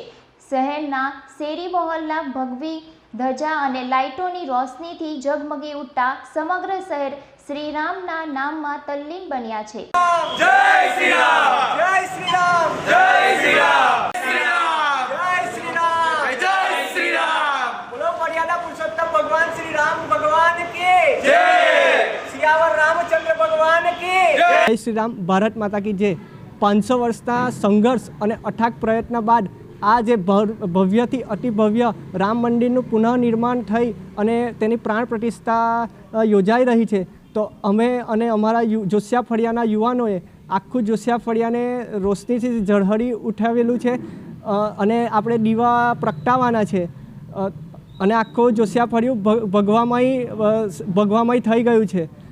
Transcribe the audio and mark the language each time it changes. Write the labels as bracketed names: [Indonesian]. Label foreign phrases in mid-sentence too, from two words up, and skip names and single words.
[Gujarati] શહેરના શેરી મોહલ્લા ભગવી ધજા અને લાઇટોની રોશનીથી ઝગમગી ઉઠતા સમગ્ર શહેર શ્રી રામના નામમાં તલ્લીન બન્યા છે। જય શ્રી રામ, જય શ્રી રામ, જય શ્રી રામ, જય શ્રી રામ, જય શ્રી રામ। [Hindi] बोलो मर्यादा पुरुषोत्तम भगवान श्री राम भगवान की जय, सियावर रामचंद्र भगवान की जय। जय श्री राम, भारत माता की जय। [Gujarati] 500 વર્ષના સંઘર્ષ અને અથાગ પ્રયત્ન બાદ આ જે ભવ્યથી અતિ ભવ્ય રામ મંદિરનું પુનઃનિર્માણ થઈ અને તેની પ્રાણ પ્રતિષ્ઠા યોજાઈ રહી છે, તો અમે અને અમારા જોશિયા ફળિયાના યુવાનોએ આખું જોશિયા ફળિયાને રોશનીથી ઝળહળી ઉઠાવેલું છે અને આપણે દીવા પ્રગટાવવાના છે અને આખું જોશિયા ફળિયું ભગવામય થઈ ગયું છે।